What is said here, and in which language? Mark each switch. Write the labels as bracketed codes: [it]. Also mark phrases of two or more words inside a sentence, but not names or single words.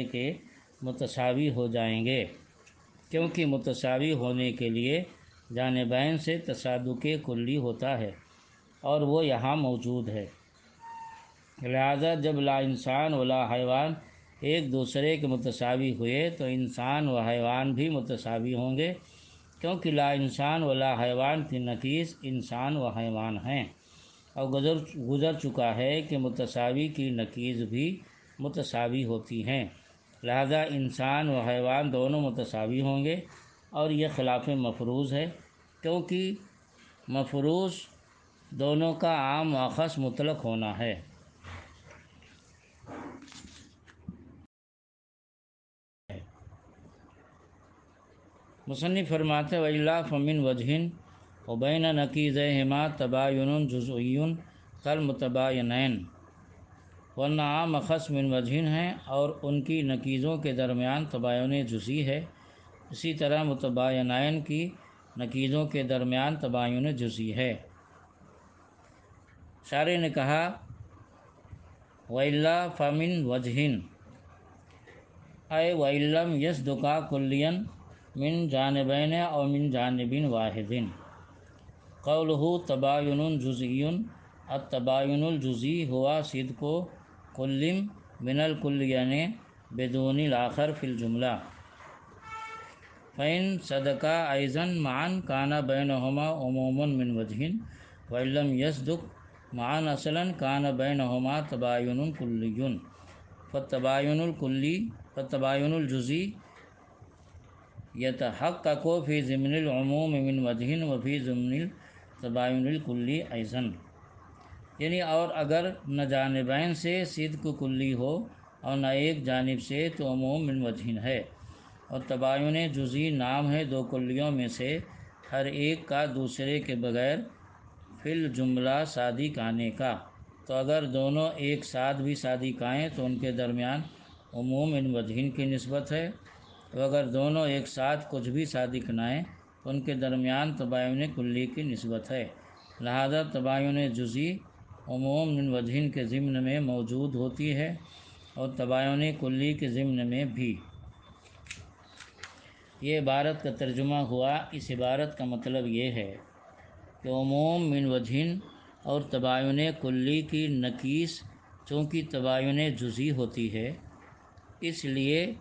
[ur] کے متساوی ہو جائیں گے، کیونکہ متساوی ہونے کے لیے جانبین سے تصادق کلی ہوتا ہے اور وہ یہاں موجود ہے، لہذا جب لا انسان و لا حیوان ایک دوسرے کے متساوی ہوئے تو انسان و حیوان بھی متساوی ہوں گے، کیونکہ لا انسان و لا حیوان کی نقیض انسان و حیوان ہیں، اور گزر چکا ہے کہ متساوی کی نقیض بھی متساوی ہوتی ہیں، لہذا انسان و حیوان دونوں متساوی ہوں گے، اور یہ خلاف مفروض ہے، کیونکہ مفروض دونوں کا عام اخذ مطلق ہونا ہے۔ مصنف فرماتے [ar] وَإِلَّا فَمِنْ وَجْهٍ وَبَيْنَ نَقِيضَيْهِمَا تَبَايُنٌ جُزْئِيٌّ كَالْمُتَبَايِنَيْنِ، [ur] ورنہ عام اخذ من وجہن ہیں اور ان کی نقیضوں کے درمیان تباین جزئی ہے، اسی طرح متباینین کی نقیضوں کے درمیان تباین جزئی ہے۔ شارح نے کہا [ar] وَإِلَّا فَمِنْ وَجْهٍ اے وَإِن لَّمْ يَصْدُقَا كُلِّيًّا من جانبین او من جانب واحد، قولہ تباین جزئی، التباین الجزئی ہوا صدق کل من الکلین بدون الآخر فی الجملہ، فإن صدقا أيضا معا كان بينهما عموم من وجه، وإن لم يصدق معا أصلا كان بينهما تباين كلي، فالتباين الجزئی يتحقق في ضمن العموم من وجه وفي ضمن التباين الكلي أيضا، [ur] یعنی اور اگر نہ جانبین سے صدق کلی ہو اور نہ ایک جانب سے تو عموم من وجہ ہے، اور تباین جزئی نام ہے دو کلیوں میں سے ہر ایک کا دوسرے کے بغیر فی الجملہ صادق آنے کا، تو اگر دونوں ایک ساتھ بھی صادق آئیں تو ان کے درمیان عموم من وجہ کی نسبت ہے، تو اگر دونوں ایک ساتھ کچھ بھی صادق نہ آئیں تو ان کے درمیان تباین کلی کی نسبت ہے، لہذا تباین جزئی عموم من وجہن کے ضمن میں موجود ہوتی ہے اور تباین کلی کے ضمن میں بھی۔ یہ عبارت کا ترجمہ ہوا۔ اس عبارت کا مطلب یہ ہے کہ عموم من وجہن اور تباین کلی کی نکیس چونکہ تباین جزئی ہوتی ہے، اس لیے